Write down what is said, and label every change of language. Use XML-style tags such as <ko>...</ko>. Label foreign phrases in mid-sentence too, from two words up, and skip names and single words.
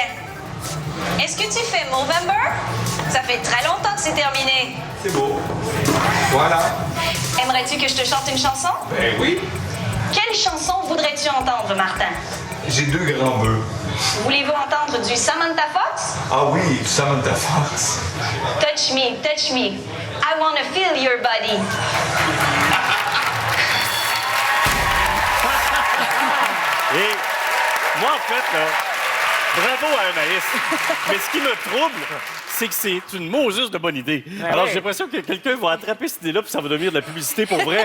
<fr>Est-ce que tu fais Movember? Ça fait très longtemps que c'est terminé. C'est beau. Voilà. Aimerais-tu que je te chante une chanson? Ben oui. Quelle chanson voudrais-tu entendre, Martin? J'ai 2 grands bœufs. Voulez-vous entendre du Samantha Fox? Ah oui, Samantha Fox.</fr> <en>Touch me, touch me. I wanna feel your body.</en> <fr>Et moi, en fait, là, bravo à Anaïs. Mais ce qui me trouble, c'est que c'est une Moses de bonne idée. Alors, j'ai l'impression que quelqu'un va attraper cette idée-là puis ça va devenir de la publicité pour vrai.</fr>